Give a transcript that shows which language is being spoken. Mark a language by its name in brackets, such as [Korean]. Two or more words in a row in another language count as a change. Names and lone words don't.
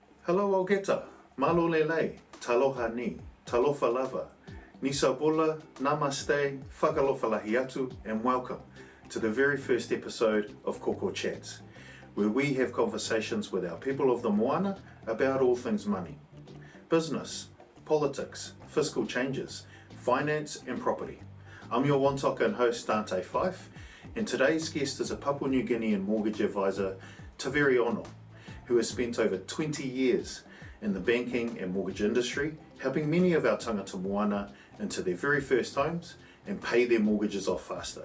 [English] Hello Augeta, [Tongan] malo lele, [Niuean] taloha ni, [Samoan] talofa lava, [English] nisabola, namaste, [Niuean] whakalofa lahi atu, [English] and welcome to the very first episode of KOKO CHATS, where we have conversations with our people of the Moana about all things money, business, politics, fiscal changes, finance and property. I'm your Wantoka and host Danté Fyfe, and today's guest is a Papua New Guinean mortgage advisor, Taviri Ono, who has spent over 20 years in the banking and mortgage industry, helping many of our [Māori] tangata Moana [English] into their very first homes and pay their mortgages off faster.